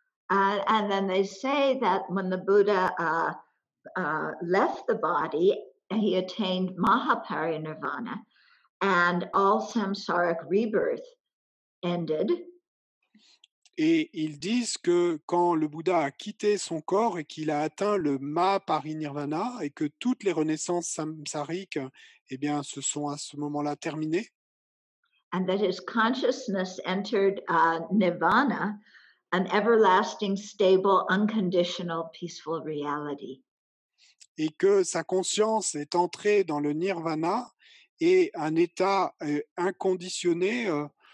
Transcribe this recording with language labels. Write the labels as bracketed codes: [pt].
[en] And then they say that when the Buddha left the body, he attained Mahaparinirvana, and all samsaric rebirth ended. [fr] Et ils disent que quand le Bouddha a quitté son corps et qu'il a atteint le Mahaparinirvana et que toutes les renaissances samsariques, eh bien, se sont à ce moment-là terminées. [en] And that his consciousness entered nirvana an everlasting, stable, unconditional, peaceful reality. [fr] et que sa conscience est entrée dans le nirvana et un état inconditionné euh,